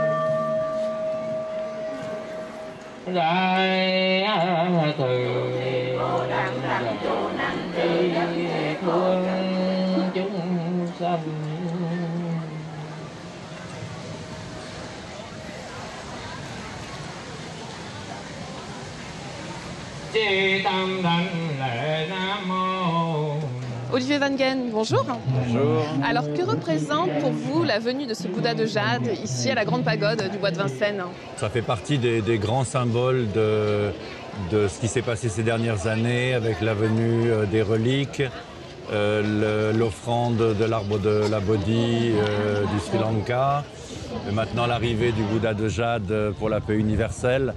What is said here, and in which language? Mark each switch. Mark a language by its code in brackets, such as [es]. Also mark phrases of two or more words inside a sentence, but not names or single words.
[vi] đại từ thương chúng sanh. Chi tâm đảnh lễ Nam mô. [fr] Olivier Van Gen, bonjour. Bonjour. Alors, que représente pour vous la venue de ce Bouddha de jade ici à la Grande Pagode du Bois de Vincennes? Ça fait partie des grands symboles de ce qui s'est passé ces dernières années avec la venue des reliques, l'offrande de l'arbre de la Bodhi du Sri Lanka, maintenant l'arrivée du Bouddha de jade pour la paix universelle.